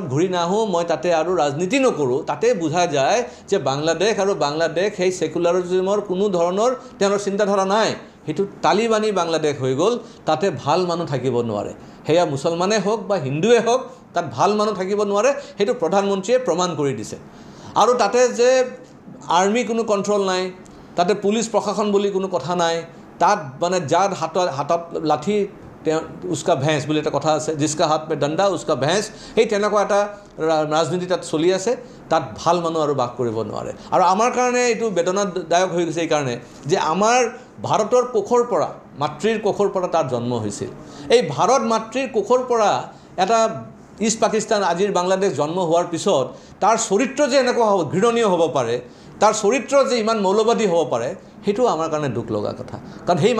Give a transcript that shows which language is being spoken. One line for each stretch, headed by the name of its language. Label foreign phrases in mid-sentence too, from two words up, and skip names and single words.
Assamese: ঘূৰি নাহোঁ মই তাতে আৰু ৰাজনীতি নকৰোঁ তাতে বুঝা যায় যে বাংলাদেশ আৰু বাংলাদেশ সেই সেকুলাৰিজমৰ কোনো ধৰণৰ তেওঁৰ চিন্তাধাৰা নাই সেইটো তালিবানী বাংলাদেশ হৈ গ'ল তাতে ভাল মানুহ থাকিব নোৱাৰে সেয়া মুছলমানে হওক বা হিন্দুৱে হওক তাত ভাল মানুহ থাকিব নোৱাৰে সেইটো প্ৰধানমন্ত্ৰীয়ে প্ৰমাণ কৰি দিছে আৰু তাতে যে আৰ্মি কোনো কণ্ট্ৰল নাই তাতে পুলিচ প্ৰশাসন বুলি কোনো কথা নাই তাত মানে যাৰ হাতত লাঠি
Hindi: उसका भैंस
Assamese: বুলি এটা কথা আছে
Hindi: जिसका हाथ में डंडा उसका भैंस
Assamese: এই তেনেকুৱা এটা ৰাজনীতি তাত চলি আছে তাত ভাল মানুহ আৰু বাস কৰিব নোৱাৰে আৰু আমাৰ কাৰণে এইটো বেদনাদায়ক হৈ গৈছে এই কাৰণে যে আমাৰ ভাৰতৰ কোখৰ পৰা মাতৃৰ কোখৰ পৰা তাৰ জন্ম হৈছিল এই ভাৰত মাতৃৰ কোখৰ পৰা এটা ইষ্ট পাকিস্তান আজিৰ বাংলাদেশ জন্ম হোৱাৰ পিছত তাৰ চৰিত্ৰ যে এনেকুৱা হ'ব ঘৃণনীয় হ'ব পাৰে তাৰ চৰিত্ৰ যে ইমান মৌলবাদী হ'ব পাৰে সেইটো আমাৰ কাৰণে দুখ লগা কথা কাৰণ সেই